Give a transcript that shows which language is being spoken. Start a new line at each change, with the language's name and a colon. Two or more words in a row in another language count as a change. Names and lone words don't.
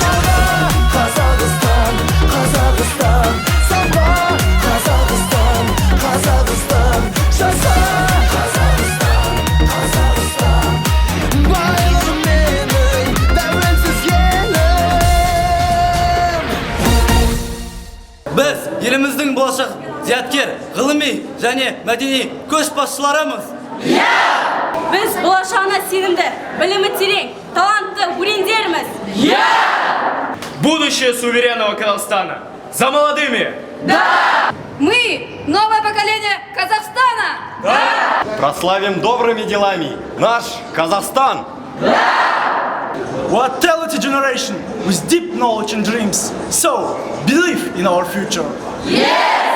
Kazakh: Алға Қазақстан, Қазақстан, самға Қазақстан, Қазақстан, жаса Қазақстан, Қазақстан, байлығым менің тәуелсіз елім. Біз еліміздің болашақ зияткер, ғылыми және мәдени көшбасшыларымыз. Біз болашағына сенімді, білімі терең, талантты өрендерміз.
Russian: Будущее суверенного Казахстана. За молодыми! Да! Мы новое поколение Казахстана! Да! Прославим добрыми делами наш Казахстан!
English: We're a talented generation with deep knowledge and dreams. So, believe in our future. Yeah!